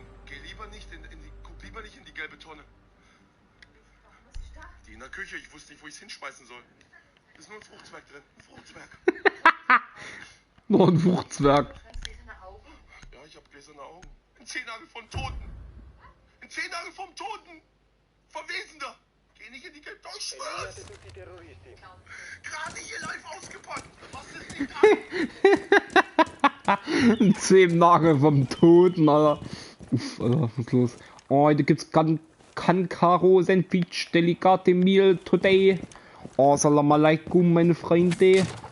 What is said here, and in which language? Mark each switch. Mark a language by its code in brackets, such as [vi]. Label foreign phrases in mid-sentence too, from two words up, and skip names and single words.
[de] Guck lieber nicht in die gelbe Tonne. Die in der Küche, ich wusste nicht, wo ich es hinschmeißen soll. Ist nur ein Fruchtzwerg drin. Ein Fruchtzwerg. Noch ein Fruchtzwerg. Ja, ich hab gläserne Augen. Ein Zehennagel vom Toten. Ein Zehennagel vom Toten. Verwesender. Geh nicht in die gelbe Tonne. Ich schwör's. [it] tutti i terroristi. [de] Gerade hier live ausgepackt. Machst es nicht an. Ein Zehennagel vom Toten, Alter. Uff, Alter, was ist los? Oh, heute gibt's [en] Kankaro Sandwich Delicate Meal today. [ar] Oh, سلام عليكم, [de] meine Freunde.